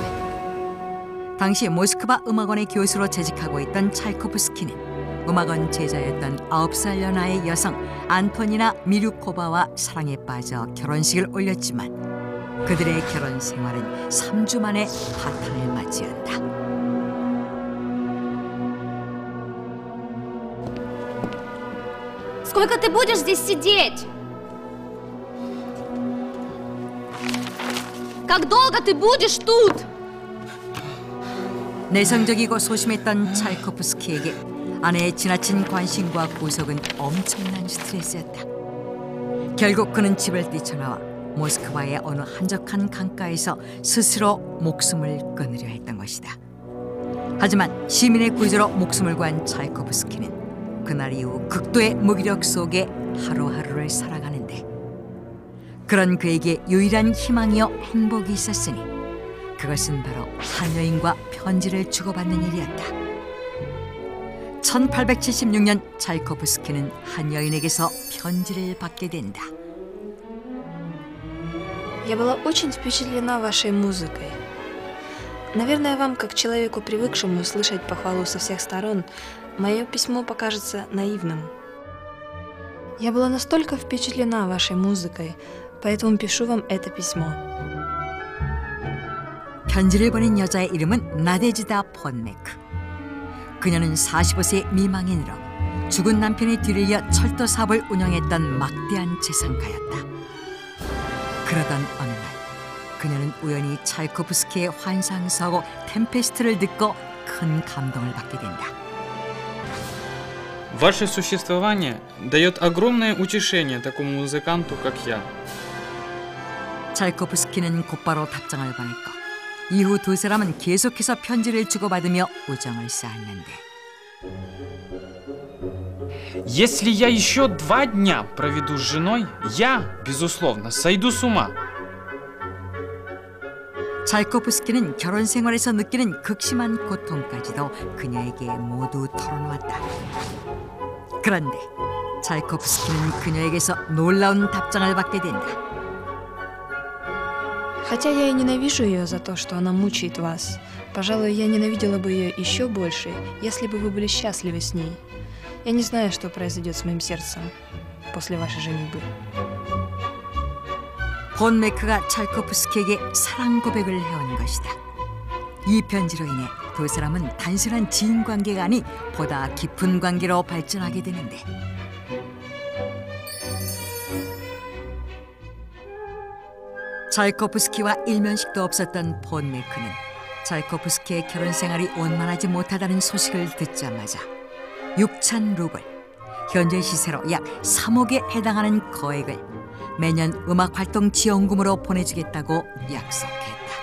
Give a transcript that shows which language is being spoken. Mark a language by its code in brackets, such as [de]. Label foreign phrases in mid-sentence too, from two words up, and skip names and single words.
[ko] 당시 모스크바 음악원의 교수로 재직하고 있던 차이코프스키는 음악원 제자였던 9살 연하의 여성 안토니나 미류코바와 사랑에 빠져 결혼식을 올렸지만 그들의 결혼 생활은 3주 만에 파탄을 맞이한다. [ru] Сколько ты будешь здесь сидеть? Как долго ты будешь тут? [ko] 내성적이고 소심했던 차이코프스키에게 아내의 지나친 관심과 구속은 엄청난 스트레스였다. 결국 그는 집을 뛰쳐나와 모스크바의 어느 한적한 강가에서 스스로 목숨을 끊으려 했던 것이다. 하지만 시민의 구조로 목숨을 구한 차이코프스키는 그날 이후 극도의 무기력 속에 하루하루를 살아가는데, 그런 그에게 유일한 희망이요 행복이 있었으니 그것은 바로 한 여인과 편지를 주고받는 일이었다. 1876년 차이코프스키는 한 여인에게서 편지를 받게 된다. [ru] Я была очень впечатлена вашей музыкой. Наверное, вам, как человеку, привыкшему слышать похвалу со всех сторон, мое письмо покажется наивным. Я была настолько впечатлена вашей музыкой, поэтому пишу вам это письмо. [ko] 편지를 보낸 여자의 이름은 나데지다 폰메크. 그녀는 45세 미망인으로 죽은 남편의 뒤를 이어 철도 사업을 운영했던 막대한 재산가였다. 그러던 어느 날 그녀는 우연히 차이코프스키의 환상서하고 템페스트를 듣고 큰 감동을 받게 된다. [ru] Ваше существование дает огромное утешение такому музыканту, как я. [ko] 차이코프스키는 곧바로 답장을 보냈고 이후 두 사람은 계속해서 편지를 주고받으며 우정을 쌓았는데, [ru] Если я еще 2 дня проведу с женой, я, безусловно, сойду с ума. [ko] 차이코프스키는 결혼 생활에서 느끼는 극심한 고통까지도 그녀에게 모두 털어놓았다. 그런데 차이코프스키는 그녀에게서 놀라운 답장을 받게 된다. [ru] Хотя я и ненавижу ее за то, что она мучает вас, пожалуй, я ненавидела бы ее еще больше, если бы вы были счастливы с ней. Я не знаю, что произойдет с моим сердцем после вашей женитьбы. [ko] 폰메크가 차이코프스키에게 사랑 고백을 해온 것이다. 이 편지로 인해 두 사람은 단순한 지인 관계가 아닌 보다 깊은 관계로 발전하게 되는데, 차이코프스키와 일면식도 없었던 폰메크는 차이코프스키의 결혼 생활이 원만하지 못하다는 소식을 듣자마자 6천 루블, 현재 시세로 약 3억에 해당하는 거액을 매년 음악활동 지원금으로 보내주겠다고 약속했다.